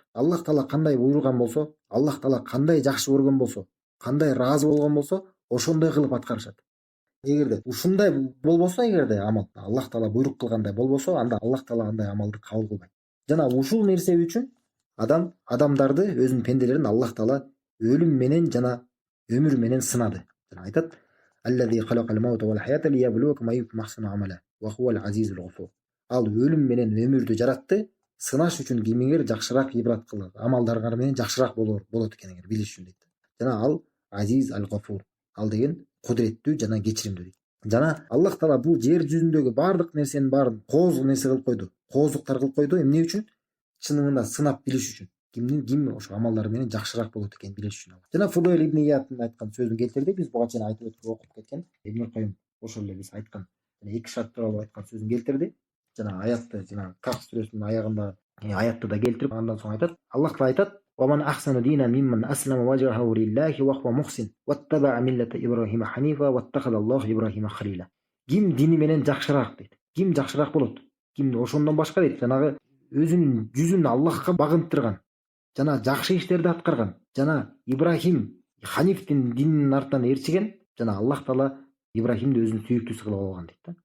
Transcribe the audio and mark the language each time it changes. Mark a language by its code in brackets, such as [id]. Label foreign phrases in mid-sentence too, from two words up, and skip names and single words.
[ky] Аллах Таала кандай буйруган болсо, Аллах Таала кандай жакшы көргөн болсо, кандай ыраазы болгон болсо, ошондой кылып аткарышат. Эгерде ушундай болбосо, эгерде амал Аллах Таала буйрук кылгандай болбосо, анда Аллах Таала андай амалды кабыл кылбайт. Жана ушул нерсе үчүн адамдарды, өзүнүн пенделерин Аллах Таала өлүм менен жана өмүр менен сынады. Жана айтат: [ar] "الذي خلق الموت والحياة ليبلوكم أيكم أحسن عملا وهو العزيز الغفور." [ky] Ал өлүм менен өмүрдү жаратты, сынаш үчүн кимиңер жакшыраак ибрат кылат, амалдарыңар менен жакшыраак болот экениңер билиш үчүн дейт. Жана ал Азиз аль-Гафур, ал деген кудуреттүү жана кечиримдүү дейт. Жана Аллах Таала бул жер жүзүндөгү баардык нерсенин баарын коозук нерсе кылып койду, коозуктар кылып койду. Эмне үчүн? Чынында сынап билиш үчүн. Ким ошо амалдары менен жакшыраак болот экенин билиш үчүн. Жана Фудойл ибн Ияттын айткан сөзүн келтирди. Биз буга чейин айтып өтүп окуп кеткен Ибн Кайым ошол эле биз айткан эки шарт тууралуу айткан сөзүн келтирди. Жана аятты, жана Кахф сүрөсүнүн аягында аятты да келтирип, андан соң айтат: Аллах Таала айтат: [ar] "ومن أحسن دينا ممن أسلم وجهه لله وهو محسن واتبع ملة إبراهيم حنيفا واتخذ الله إبراهيم خليلا." [ky] Ким дини менен жакшыраак дейт. Ким жакшыраак болот? Ким ошондон башка дейт, жанагы өзүнүн жүзүн Аллахка багынтырган, жана жакшы иштерди аткарган, жана Ибрахим ханифтин дининин артынан ээрчиген, жана Аллах Таала Ибрахимди өзүнүн сүйүктүүсү кылып алган дейт да.